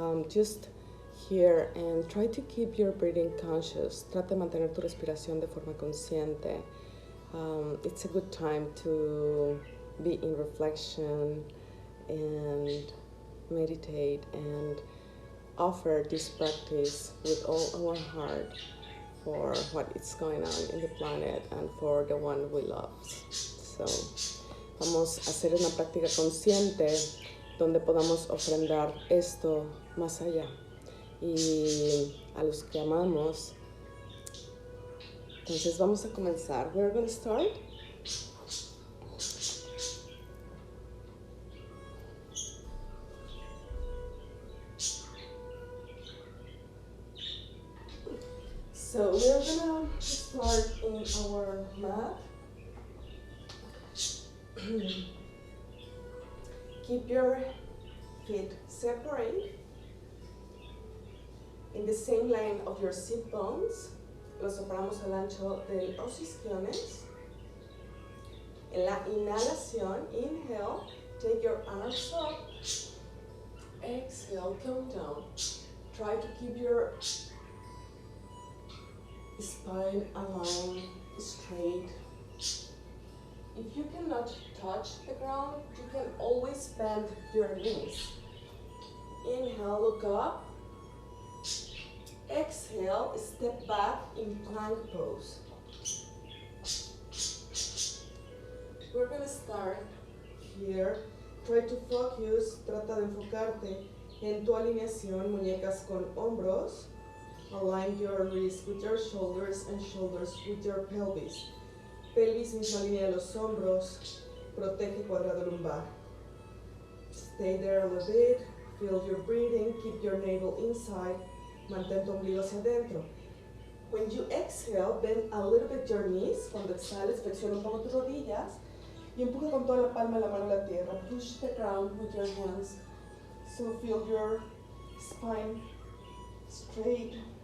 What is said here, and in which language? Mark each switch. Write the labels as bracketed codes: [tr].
[en] Just here and try to keep your breathing conscious. [es] Trata de mantener tu respiración de forma consciente. [en] It's a good time to be in reflection and meditate and offer this practice with all our heart for what is going on in the planet and for the one we love. [es] So, vamos a hacer una práctica consciente donde podamos ofrendar esto más allá y a los que amamos. Entonces vamos a comenzar. [en] We're going to start. So we're gonna start in our mat. Keep your feet separate in the same line of your sit bones. [es] Los separamos al ancho de los isquiones. En la inhalación, [en] inhale, take your arms up. Exhale, come down. Try to keep your spine aligned, straight. If you cannot touch the ground, you can always bend your knees. Inhale, look up. Exhale, step back in plank pose. We're going to start here. Try to focus, [es] trata de enfocarte en tu alineación, muñecas con hombros. [en] Align your wrists with your shoulders and shoulders with your pelvis. [es] Pelvis misma línea de los hombros. Protege cuadrado lumbar. [en] Stay there a little bit. Feel your breathing. Keep your navel inside. [es] Mantén tu ombligo hacia adentro. [en] When you exhale, bend a little bit your knees. [es] Cuando exhales, flexiona un poco tus rodillas. Y empuja con toda la palma de la mano a la tierra. [en] Push the ground with your hands. So feel your spine straight.